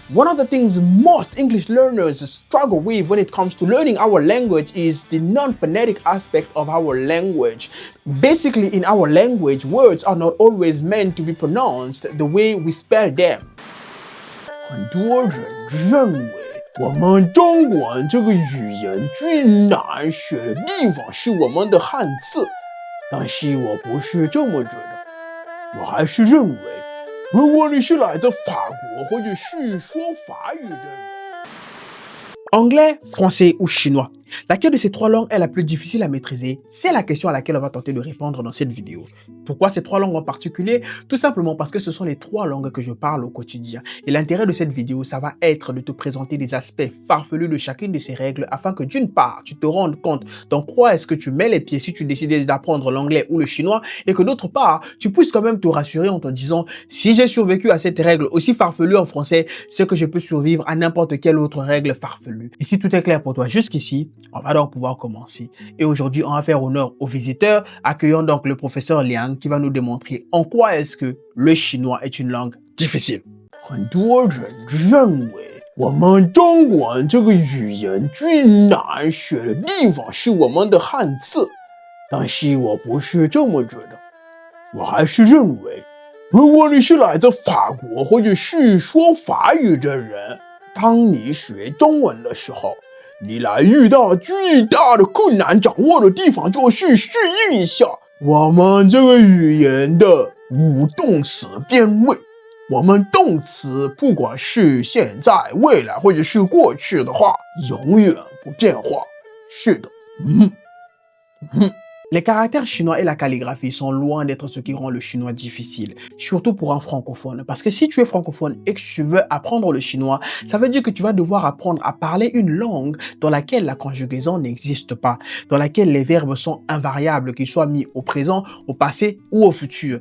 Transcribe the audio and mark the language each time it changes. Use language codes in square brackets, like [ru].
[en] One of the things most English learners struggle with when it comes to learning our language is the non-phonetic aspect of our language. Basically, in our language, words are not always meant to be pronounced the way we spell them. [zh] 很多人认为我们中文这个语言最难学的地方是我们的汉字，但是我不是这么觉得，我还是认为，如果你是来自法国或者是说法语的人。 [fr] Anglais, français ou chinois, laquelle de ces trois langues est la plus difficile à maîtriser? C'est la question à laquelle on va tenter de répondre dans cette vidéo. Pourquoi ces trois langues en particulier? Tout simplement parce que ce sont les trois langues que je parle au quotidien. Et l'intérêt de cette vidéo, ça va être de te présenter des aspects farfelus de chacune de ces règles afin que d'une part, tu te rendes compte dans quoi est-ce que tu mets les pieds si tu décides d'apprendre l'anglais ou le chinois et que d'autre part, tu puisses quand même te rassurer en te disant si j'ai survécu à cette règle aussi farfelue en français, c'est que je peux survivre à n'importe quelle autre règle farfelue. Et si tout est clair pour toi jusqu'ici, on va donc pouvoir commencer. Et aujourd'hui, on va faire honneur aux visiteurs, accueillant donc le professeur Liang qui va nous démontrer en quoi est-ce que le chinois est une langue difficile. [zh] 很多人认为我们中文这个语言最难学的地方是我们的汉字，但是我不是这么觉得，我还是认为，如果你是来自法国或者是说法语的人，当你学中文的时候，你来遇到最大的困难掌握的地方就是适应一下我们这个语言的无动词变位。我们动词不管是现在、未来或者是过去的话，永远不变化。是的， [fr] Les caractères chinois et la calligraphie sont loin d'être ce qui rend le chinois difficile, surtout pour un francophone. Parce que si tu es francophone et que tu veux apprendre le chinois, ça veut dire que tu vas devoir apprendre à parler une langue dans laquelle la conjugaison n'existe pas, dans laquelle les verbes sont invariables, qu'ils soient mis au présent, au passé ou au futur.